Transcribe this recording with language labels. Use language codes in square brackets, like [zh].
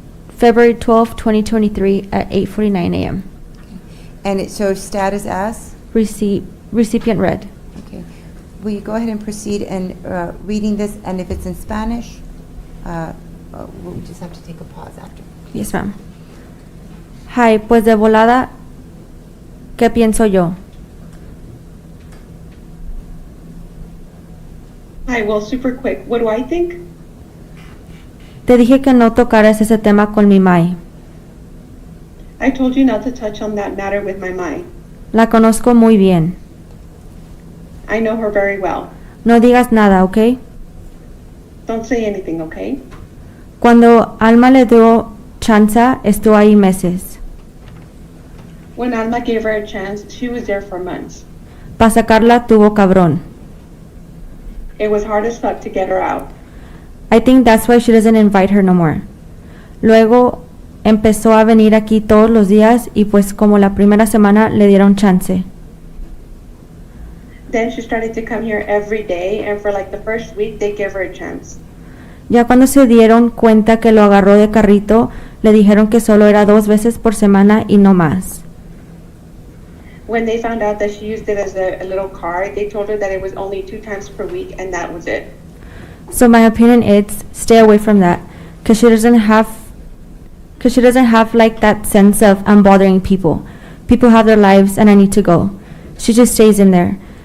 [en] February 12, 2023 at 8:49 a.m. And it shows status as? Recipient read. Okay. Will you go ahead and proceed in reading this? And if it's in Spanish, we'll just have to take a pause after. Yes, ma'am. [es] Hi, pues de volada, ¿qué pienso yo? [en] Hi, well, super quick. What do I think? [es] Te dije que no tocaras ese tema con mi mai. [en] I told you not to touch on that matter with my mind. [es] La conozco muy bien. [en] I know her very well. [es] No digas nada, ¿ok? [en] Don't say anything, okay? [es] Cuando Alma le dio chance, estuvo ahí meses. [en] When Alma gave her a chance, she was there for months. [es] Pa' sacarla tuvo cabrón. [en] It was hard as fuck to get her out. I think that's why she doesn't invite her no more. [es] Luego empezó a venir aquí todos los días y pues como la primera semana le dieron chance. [en] Then she started to come here every day, and for like the first week, they gave her a chance. [es] Ya cuando se dieron cuenta que lo agarró de carrito, le dijeron que solo era 2 veces por semana y no más. [en] When they found out that she used it as a little car, they told her that it was only 2 times per week, and that was it. So my opinion is stay away from that, cause she doesn't have like that sense of I'm bothering people. People have their lives and I need to go. She just stays in there.